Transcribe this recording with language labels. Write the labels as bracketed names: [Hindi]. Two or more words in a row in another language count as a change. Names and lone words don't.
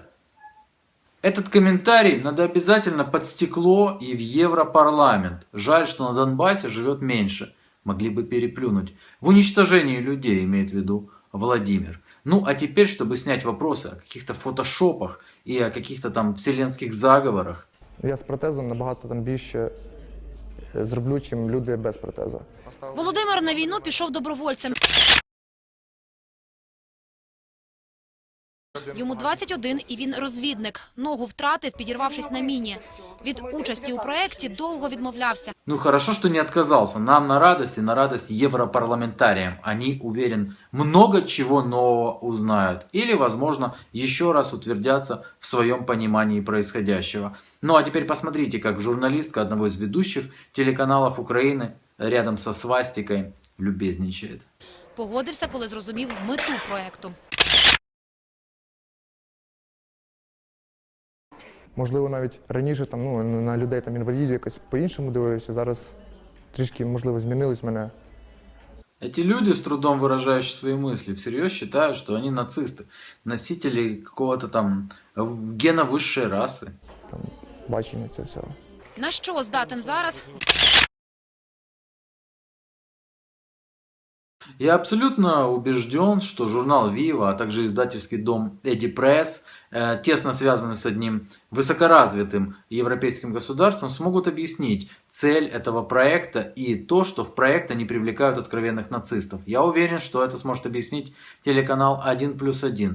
[Russian] Этот комментарий надо обязательно под стекло и в Европарламент. Жаль, что на Донбассе живет меньше. Могли бы переплюнуть. В уничтожении людей, имеет в виду Владимир. Ну, а теперь, чтобы снять вопросы о каких-то фотошопах и о каких-то там вселенских заговорах. [Ukrainian] Я з протезом набагато там більше зроблю, чим люди без протеза. Володимир на війну пішов добровольцем. Йому 21 і він розвідник. Ногу втратив, підірвавшись на міні. Від участі у проєкті довго відмовлявся. [Russian] Ну хорошо, что не отказался. Нам на радость и на радость европарламентариям. Они, уверен, много чего нового узнают. Или, возможно, еще раз утвердятся в своем понимании происходящего. Ну а теперь посмотрите, как журналистка одного из ведущих телеканалов Украины рядом со свастикой любезничает. [Ukrainian] Погодився, коли зрозумів мету проєкту. Можливо, навіть раніше там, ну, на людей там інвалідів якось по-іншому дивився. Зараз трішки, можливо, змінилось мене. [Russian] Эти люди, с трудом выражающие свои мысли, всерьез считают, что они нацисты, носители какого-то там гена высшей расы. [Ukrainian] Там бачення цього всього. На що здатен зараз? [Russian] Я абсолютно убежден, что журнал Viva, а также издательский дом Эдди Пресс, тесно связаны с одним высокоразвитым европейским государством, смогут объяснить цель этого проекта и то, что в проект они привлекают откровенных нацистов. Я уверен, что это сможет объяснить телеканал 1+1.